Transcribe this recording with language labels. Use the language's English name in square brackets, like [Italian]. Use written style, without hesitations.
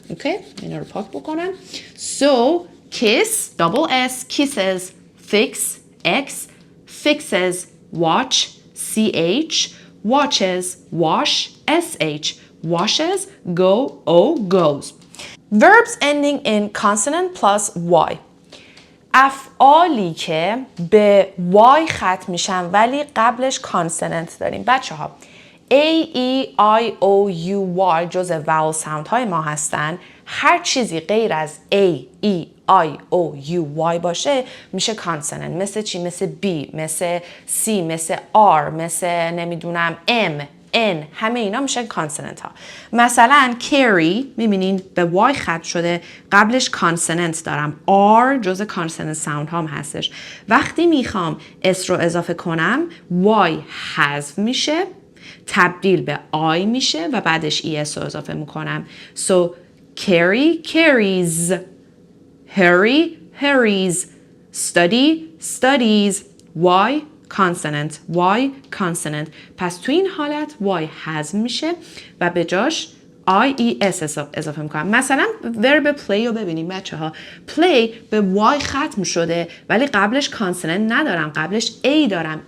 [Persian] اوکی؟ اینا رو پاک بکنم. [English] So kiss double s kisses, fix x, fixes, watch ch, watches, wash sh, washes, go o goes. Verbs ending in consonant plus y. [Persian] افعالی که به y ختم میشن ولی قبلش کانسوننت داریم. بچه ها a, e, i, o, u, y جزء vowel sound های ما هستن. هر چیزی غیر از a, e, i, o, u, y باشه میشه کانسوننت. مثل چی؟ مثل b، مثل c، مثل r، مثل نمیدونم m، n، همه اینا میشه کانسوننت ها. مثلا carry میبینین به y ختم شده، قبلش کانسوننت دارم. r جزء کانسوننت ساوند هم هستش. وقتی میخوام s رو اضافه کنم y حذف میشه، تبدیل به i میشه و بعدش es رو اضافه میکنم. [English] So carry carries, hurry hurries, study studies. y consonant y consonant. [Persian] پس تو این حالت y حذف میشه و به جاش IES اضافه میکنم. مثلا ورب پلی رو ببینیم بچه ها. پلی به Y ختم شده ولی قبلش کانسوننت ندارم، قبلش A دارم.